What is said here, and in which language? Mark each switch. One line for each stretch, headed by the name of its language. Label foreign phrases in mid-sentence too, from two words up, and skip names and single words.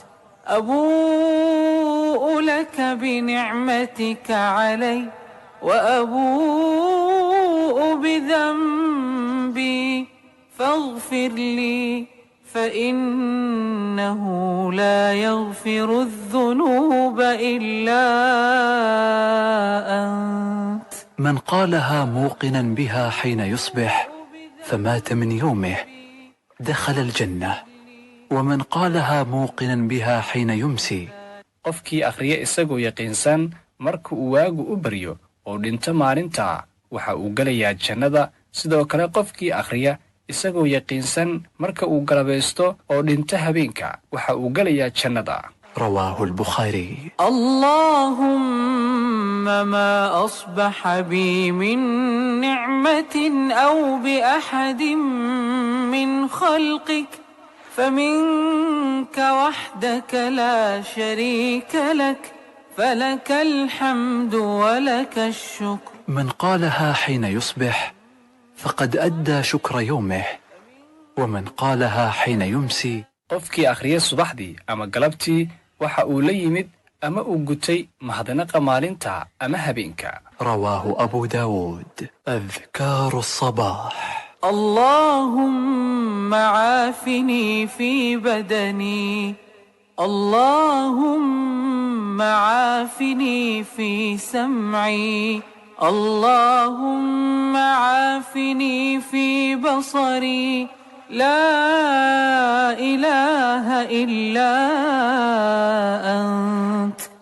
Arabic: أبوء لك بنعمتك علي وأبوء بذنبي فاغفر لي فإنه لا يغفر الذنوب إلا أنت. من قالها موقنا بها حين يصبح فمات من يومه دخل الجنة. ومن قالها موقنا بها حين يمسي.
Somali: qofkii akhriya isagoo yaqiinsan marka uu waagu u baryo oo dhinto maalinta waxa uu galayaa jannada. sidoo kale qofkii akhriya isagoo yaqiinsan marka uu galabaysto oo dhinto habeenka waxa uu galayaa jannada.
Arabic: رواه البخاري. اللهم ما أصبح بي من نعمة أو بأحد من خلقك فمنك وحدك لا شريك لك فلك الحمد ولك الشكر. من قالها حين يصبح فقد أدى شكر يومه. ومن قالها حين يمسي.
Somali: qofkii akhriya subaxdii ama galabtii waxa uu la yimid ama uu gutay mahadnaqa maalinta ama habeenka.
Arabic: رواه أبو داود. أذكار الصباح. اللهم عافني في بدني اللهم عافني في سمعي اللهم عافني في بصري لا إله إلا أنت.